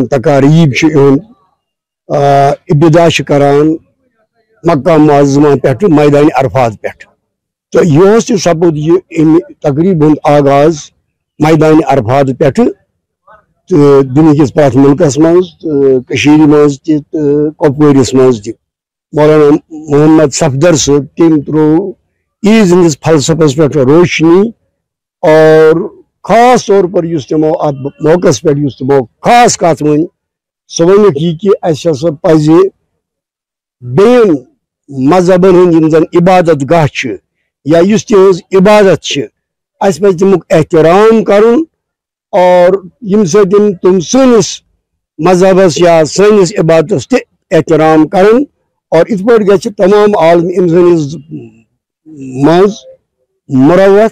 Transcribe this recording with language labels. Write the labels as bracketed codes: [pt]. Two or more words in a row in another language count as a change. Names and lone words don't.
[ks] تقاریٖب چھُ یِوان ابتدا چھِ کران مکہ معظمہ پٮ۪ٹھٕ میدانِ عرفات پٮ۪ٹھ تہٕ یِہُس تہِ سپُد یہِ اَمہِ تقریٖب ہُنٛد آغاز میدانِ عرفات پٮ۪ٹھٕ تہٕ دُنہِکِس پرٛٮ۪تھ مُلکس منٛز تہٕ کٔشیٖرِ منٛز تہِ تہٕ کۄپوٲرِس منٛز تہِ مولانا محمد صفدر صٲب تٔمۍ ترٛوو عیٖز ہٕنٛدِس فلسفس پٮ۪ٹھ روشنی [ur] اور خاص طور پر [ks] یُس تِمو اتھ موقعس پٮ۪ٹھ یُس تِمو خاص کتھ ؤنۍ سۄ ؤنِکھ یہِ کہِ اَسہِ ہسا پزِ بیٚیَن مذہبن ہُنٛد یِم زن عبادت گاہ چھِ یا یُس تِہنٛز عبادت چھِ اَسہِ پزِ تمیُک احترام کرُن اور ییٚمہِ سۭتۍ تِم سٲنِس مذہبس یا سٲنِس عبادتس تہِ احترام کرن اور یِتھ پٲٹھۍ گژھِ تمام عالمِ اِنسٲنِس منٛز مُروت